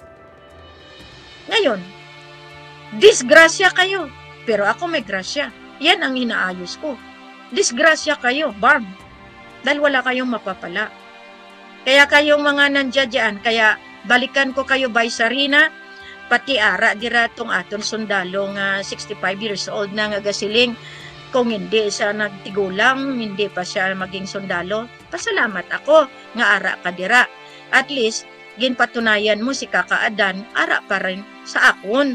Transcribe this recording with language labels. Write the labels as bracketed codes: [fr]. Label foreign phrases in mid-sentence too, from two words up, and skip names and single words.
[tl] Ngayon, disgrasya kayo, pero ako may grasya. Yan ang inaayos ko. Disgrasya kayo, Barb. Dahil wala kayong mapapala. Kaya kayong mga nandiyan, kaya balikan ko kayo by Sarina, [hil] pati ara, dira tong aton sundalo nga [en] 65 years old [hil] na nga gasiling. [tl] Kung hindi siya nagtigulang, hindi pa siya maging sundalo, [hil] pasalamat ako nga ara ka dira. [en] At least, [hil] ginpatunayan mo si Kaka Adan, ara pa rin sa akon.